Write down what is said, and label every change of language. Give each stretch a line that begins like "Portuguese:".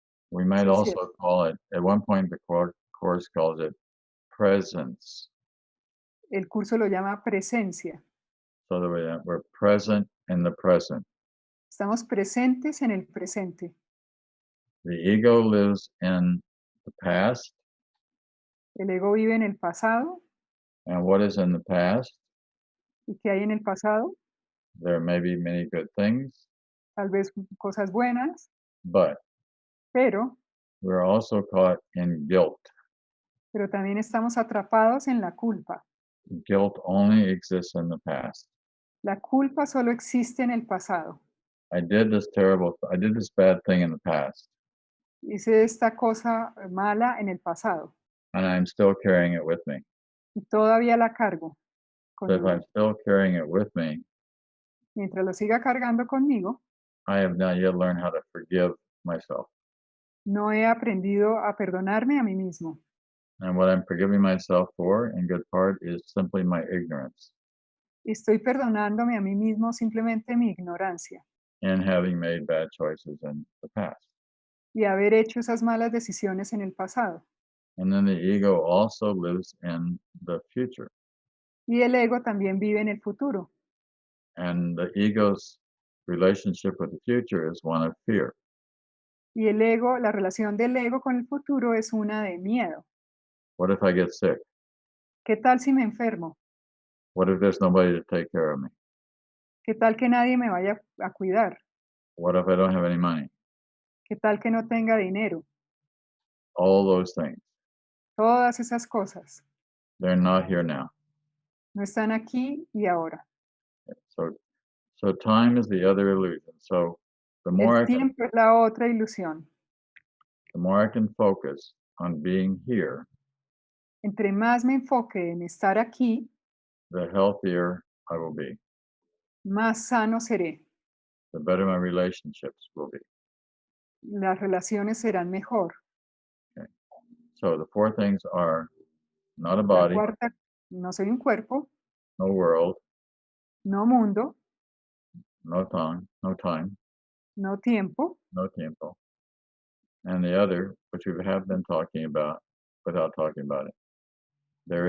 English: We might
Spanish: Sí,
English: also
Spanish: cierto.
English: call it, at one point the Course calls it presence.
Spanish: El curso lo llama presencia.
English: So that we're present in the present.
Spanish: Estamos presentes en el presente.
English: The ego lives in the past,
Spanish: El ego vive en el pasado.
English: and what is in the past?
Spanish: ¿Y qué hay en el pasado?
English: There may be many good things,
Spanish: Tal vez cosas buenas,
English: but
Spanish: pero
English: we're also caught in guilt.
Spanish: también estamos atrapados en la culpa.
English: Guilt only exists in the past.
Spanish: La culpa solo existe en el pasado.
English: I did this bad thing in the past,
Spanish: Hice esta cosa mala en el pasado
English: and I'm still carrying it with me.
Spanish: y todavía la cargo
English: So if
Spanish: conmigo.
English: I'm still carrying it with me,
Spanish: Mientras lo siga cargando conmigo,
English: I have not yet learned how to forgive myself.
Spanish: no he aprendido a perdonarme a mí mismo.
English: And what I'm forgiving myself for, in good part, is simply my ignorance
Spanish: Estoy perdonándome a mí mismo simplemente mi ignorancia
English: in having made bad choices in the past.
Spanish: y haber hecho esas malas decisiones en el pasado.
English: And then the ego also lives in the future.
Spanish: Y el ego también vive en el futuro.
English: And the ego's relationship with the future is one of fear.
Spanish: Y el ego, la relación del ego con el futuro es una de miedo.
English: What if I get sick?
Spanish: ¿Qué tal si me enfermo?
English: What if there's nobody to take care of me?
Spanish: ¿Qué tal que nadie me vaya a cuidar?
English: What if I don't have any money?
Spanish: ¿Qué tal que no tenga dinero?
English: All those things.
Spanish: Todas esas cosas
English: They're not here now.
Spanish: no están aquí y ahora.
English: So time is the other illusion. So the more
Spanish: El tiempo es la otra ilusión.
English: I can focus on being here,
Spanish: Entre más me enfoque en estar aquí,
English: the healthier I will be,
Spanish: más sano seré.
English: the better my relationships will be.
Spanish: Las relaciones serán mejor.
English: So the four things are not a body,
Spanish: cuarta, no soy un cuerpo,
English: no world,
Spanish: no mundo,
English: no time,
Spanish: no tiempo. no tiempo.
English: And the other, which we have been talking about without talking about it, there